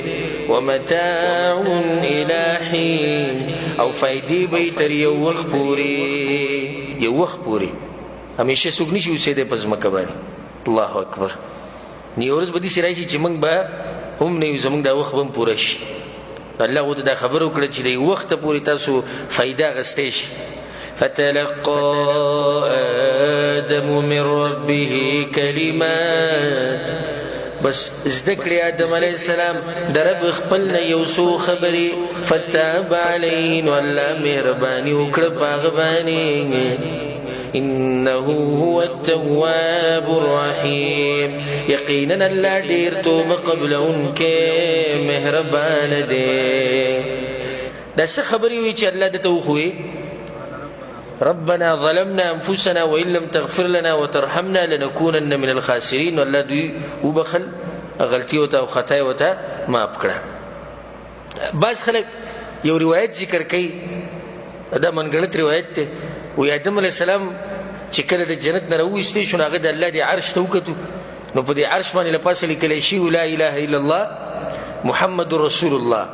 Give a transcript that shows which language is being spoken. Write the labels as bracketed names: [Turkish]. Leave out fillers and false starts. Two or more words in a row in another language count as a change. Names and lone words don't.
[Arabic] ومتاع الی حین، [Pashto] او فایدې به یې تر یو وخت پورې، یو وخت پورې. همیشه څوک نشي اوسېدی په ځمکه باندې. [Arabic] الله اکبر. [Pashto] یو ورځ به داسې راشي چې موږ به هم نه یو، زموږ دا وخت به هم پوره شي. الله ورته دا خبره وکړه چې د یو وخته پورې تاسو فایده اخیستی شي. [Arabic] فتلقى آدم من ربه كلمات، [Pashto] بس ذکر آدم علیہ السلام در رب خپل نه یو څو خبرې. [Arabic] فتاب علیه، [Pashto] نو الله مهرباني وکړه په هغه باندې. [Arabic] انه هو التواب الرحیم، [Pashto] یقینا الله ډیر توبه قبلونکې مهربان دی. دا څه خبرې وي چې الله دته وښوي؟ [Arabic] ربنا ظلمنا انفسنا وان لم تغفر لنا وترحمنا لنكونن من الخاسرين. [Pashto] والله دوی وبخل غلطي وته او خطا وته معاف کړه. بعض خلک یو روایت ذکر کوي، دا منګړت روایت دی. وی آدم علیہ السلام چې کله د جنت نه راوویستی شو، هغه د الله د عرش ته وکتو، نو په دې عرش باندې له پاسه لیکلی شي [Arabic] لا اله الا الله محمد رسول الله.